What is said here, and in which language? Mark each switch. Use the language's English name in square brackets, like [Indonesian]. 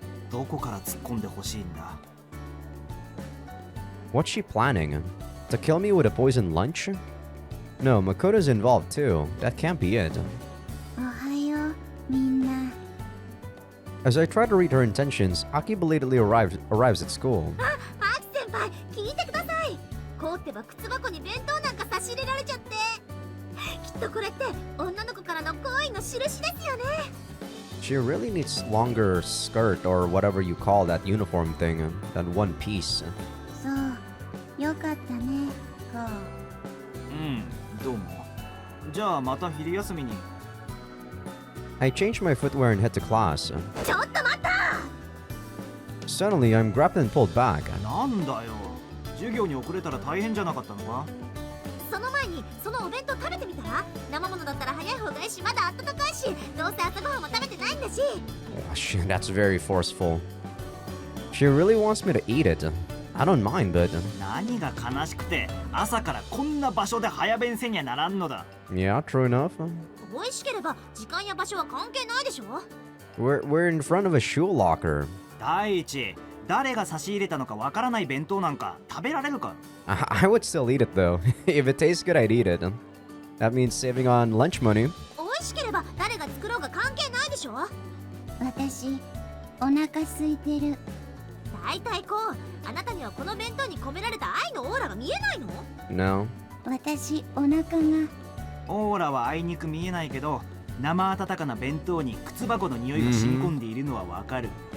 [Japanese] どこから突っ込んでほしいんだ？ [English] What's she planning? To kill me with a poisoned lunch? No, Makoto's involved too. That can't be it. [Japanese] おはよう、みんな。 [English] As I try to read her intentions, Aki belatedly arrives at school. [Japanese] あ、アキ先輩、聞いてください。こうってば靴箱に弁当なんか差し入れられちゃって。きっとこれって女の子からの好意の印ですよね。 [English] She really needs longer skirt or whatever you call that uniform thing, that one piece. [Japanese] そうよかったねこうどうも。じゃあまた昼休みに。 [English] I change my footwear and head to class. [Japanese] ちょっと待った [English] Suddenly, I'm grabbed and pulled back. [Japanese] なんだよ。授業に遅れたら大変じゃなかったのか？その前にそのお弁当食べてみたら生ものだったら早い方がいいしまだ温かいしどうせ朝ごはんも食べてないんだし [English] Oh, that's very forceful. She really wants me to eat it. I don't mind, but... [Japanese] 何が悲しくて朝からこんな場所で早弁せにはならんのだ。 [English] Yeah, true enough. [Japanese] 美味しければ時間や場所は関係ないでしょ [English] We're in front of a shoe locker. [Japanese] 第一、誰が差し入れたのかわからない弁当なんか食べられるか？ [English] I would still eat it, though. If it tastes good, I'd eat it. That means saving on lunch money. [Japanese] 美味しければ誰が作ろうが関係ないでしょ私お腹空いてるだいたいこうあなたにはこの弁当に込められた愛のオーラが見えないの [English] No. [Japanese] 私お腹がオーラはあいにく見えないけど生温かな弁当に靴箱の匂いが染み込んでいるのはわかる。